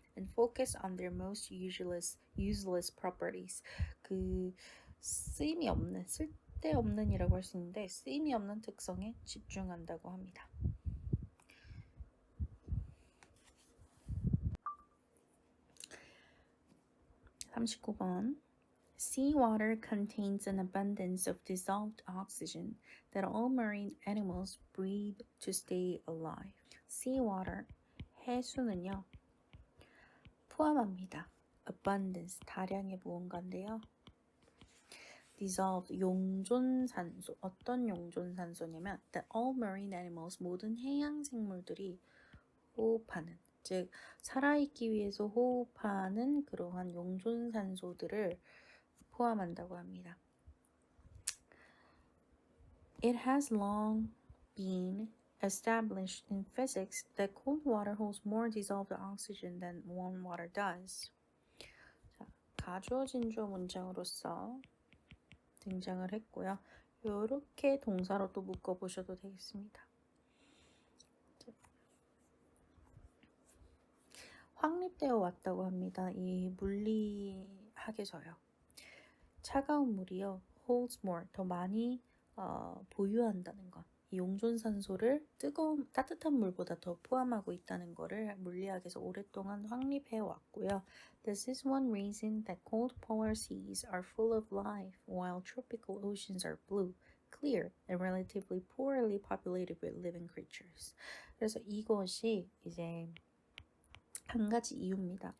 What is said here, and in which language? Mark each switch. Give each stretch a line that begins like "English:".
English: And focus on their most useless properties.
Korean: 그 쓰임이 없는, 쓸데없는이라고 할 수 있는데 쓰임이 없는 특성에 집중한다고 합니다.
English: (39번) Seawater contains an abundance of dissolved oxygen that all marine animals breathe to stay alive.
Korean: Seawater, 해수는요, 포함합니다. Abundance, 다량의 무언가인데요. Dissolved, 용존산소, 어떤 용존산소냐면
English: that all marine animals,
Korean: 모든 해양 생물들이 호흡하는, 즉 살아있기 위해서 호흡하는 그러한 용존산소들을 포함한다고 합니다.
English: It has long been established in physics that cold water holds more dissolved oxygen than warm water does.
Korean: 자, 가주어 진주어 문장으로서 등장을 했고요. 이렇게 동사로 또 묶어보셔도 되겠습니다. 확립되어 왔다고 합니다. 이 물리학에서요. 차가운 물이요.
English: holds more,
Korean: 더 많이 보유한다는 것. 이 용존산소를 따뜻한 물보다 더 포함하고 있다는 것을 물리학에서 오랫동안 확립해 왔고요.
English: This is one reason that cold polar seas are full of life, while tropical oceans are blue, clear, and relatively poorly populated with living creatures.
Korean: 그래서 이것이 이제 한 가지 이유입니다.